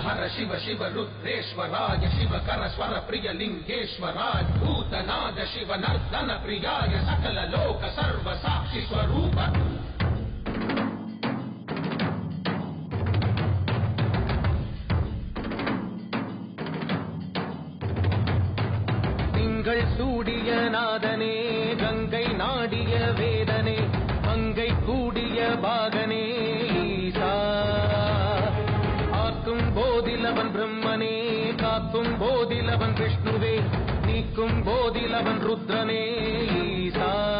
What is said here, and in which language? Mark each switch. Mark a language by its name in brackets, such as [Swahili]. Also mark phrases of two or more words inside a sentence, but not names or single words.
[Sanskrit] शिव शिव रुद्रेश्वराय शिवकर स्वर प्रिय लिंगेश्वराय भूतनाद शिव नर्दन प्रियाय सकल लोक सर्व साक्षी स्वरूप [Tamil] திங்கள் சூடிய நாதனே கங்கை நாடிய வேதனே மங்கை கூடிய பாகனே ஈசா ஆக்கும் போதிலவன் பிரம்மனே காக்கும் போதிலவன் விஷ்ணுவே நீக்கும் போதிலவன் ருத்ரனே ஈசா